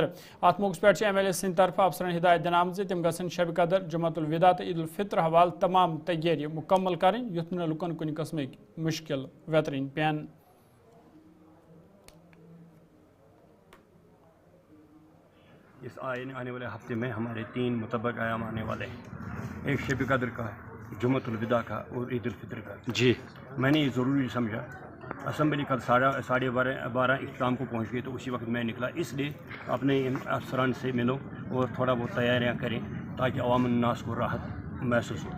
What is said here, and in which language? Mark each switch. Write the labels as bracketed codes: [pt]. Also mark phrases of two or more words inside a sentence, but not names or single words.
[ks] ات موقع پہ ایم ایل اے سند طرف افسرن ہدایت دن آمت تم گھن شب قدر جمعۃ الوداع تو عید الفطر حوالہ تمام تیاری مکمل کریں یت نہ لکن کن قسمک مشکل ویترین پین. [ur] اس آنے والے ہفتے میں ہمارے 3 متبق ایام آنے والے ہیں. ایک شب قدر کا ہے, جمعۃ الوداع کا اور عید الفطر کا. جی میں نے یہ ضروری سمجھا. اسمبلی کل 12:30 اختتام کو پہنچ گئی تو اسی وقت میں نکلا, اس لیے اپنے افسران سے ملو اور تھوڑا بہت تیاریاں کریں تاکہ عوام الناس کو راحت محسوس ہو.